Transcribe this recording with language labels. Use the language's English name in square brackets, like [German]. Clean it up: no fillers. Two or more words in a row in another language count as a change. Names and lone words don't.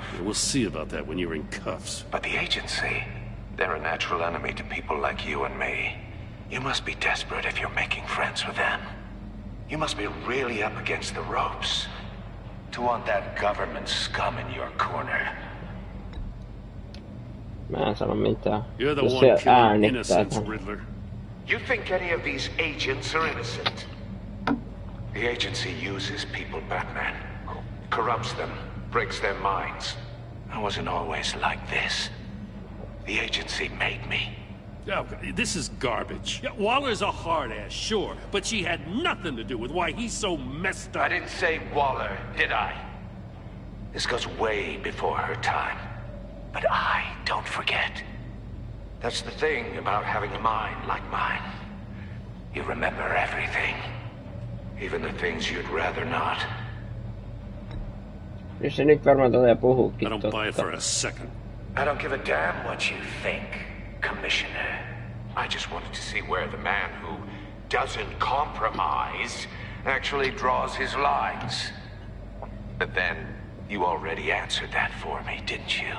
[English] We'll see about that when you're in cuffs. But the agency, they're a natural enemy to people like you and me. You must be desperate if you're making friends with them. You must be really up against the ropes to want that government scum in your corner. [Finnish] Mä en sano mitään. [English] You're the [Finnish] Jos [English] one [Finnish] se [English] killing [Finnish] äänittää [English] innocents, [Finnish] tän. [English] Riddler. You think any of these agents are innocent? The agency uses people, Batman. Corrupts them, breaks their minds. I wasn't always like this. The agency made me. Oh, this is garbage. Yeah, Waller's a hard ass, sure, but she had nothing to do with why he's so messed up. I didn't say Waller, did I? This goes way before her time. But I don't forget. That's the thing about having a mind like mine. You remember everything. Even the things you'd rather not. [Finnish] Jos se nyt varmaan tulee puhuukin [English] I don't buy it [Finnish] totta. [English] for a second. I don't give a damn what you think, Commissioner. I just wanted to see where the man who doesn't compromise actually draws his lines. But then, you already answered that for me, didn't you?